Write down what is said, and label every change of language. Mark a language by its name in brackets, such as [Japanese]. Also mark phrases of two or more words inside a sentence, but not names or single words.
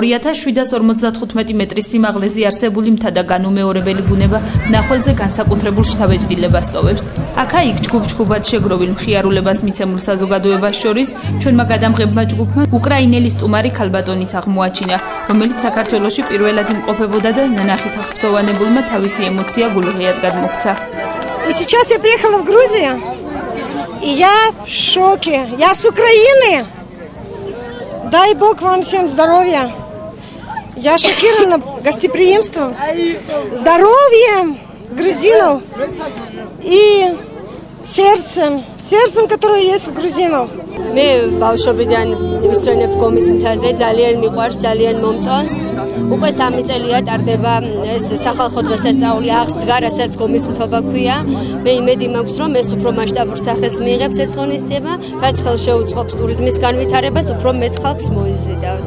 [Georgian] 2755 მეტრის სიმაღლეზე არსებული მთა და განუმეორებელი ბუნება მნახველზე განსაკუთრებულ შთაბეჭდილებას ტოვებს. აქა-იქ ჯგუფ-ჯგუფად შეგროვილ მხიარულებას მიცემულ საზოგადოებას შორის ჩვენმა გადამღებმა ჯგუფმა უკრაინელი სტუმარი ქალბატონიც აღმოაჩინა, რომელიც საქართველოში პირველად იმყოფებოდა და ნანახით აღფრთოვანებულმა თავისი ემოცია გულღიად გადმოგვცა. [Russian] И сейчас я приехала в Грузию, и я в шоке. Я с Украины. Дай Бог вам всем здоровья. Я шокирована гостеприимством, здоровьем грузинов и сердцем, которое есть у грузинов. [Georgian] მე ბავშვობიდან ვისწრებებ გომის მთაზე, ძალიან მიყვარს, ძალიან მომწონს. უკვე 3 წელია ტარდება ეს სახალხო დღესასწაული აღსდგა, რასაც გომის მთობა ქვია. მე იმედი მაქვს, რომ ეს უფრო მასშტაბურ სახეს მიიღებს ეს ღონისძიება, რაც ხელშეუწყობს ტურიზმის განვითარებას, უფრო მეტ ხალხს მოიზიდავს.